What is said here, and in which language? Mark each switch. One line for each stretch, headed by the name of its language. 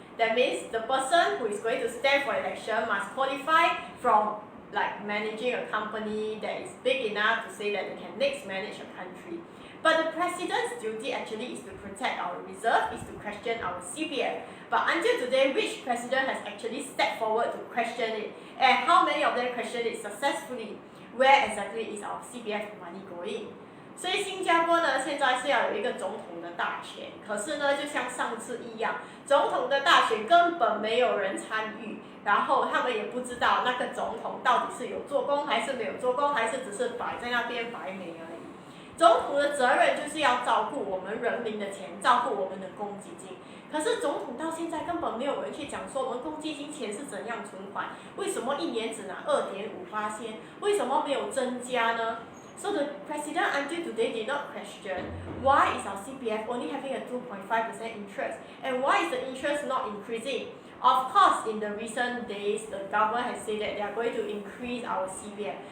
English: That means the person who is going to stand for election must qualify from managing a company that is big enough to say that they can next manage a country. But the president's duty actually is to protect our reserve, is to question our CPF. But until today, which president has actually stepped forward to question it? And how many of them questioned it successfully? Where exactly is our CPF money going?
Chinese: 所以新加坡呢，现在是要有一个总统的大选，可是呢，就像上次一样，总统的大选根本没有人参与，然后他们也不知道那个总统到底是有做工还是没有做工，还是只是摆在那边摆美而已。总统的责任就是要照顾我们人民的钱，照顾我们的公积金。可是总统到现在根本没有人去讲说我们公积金钱是怎样存款，为什么一年只拿2.5%？为什么没有增加呢？
English: So the president until today did not question why is our CPF only having a 2.5% interest and why is the interest not increasing. Of course, in the recent days, the government has said that they are going to increase our CPF.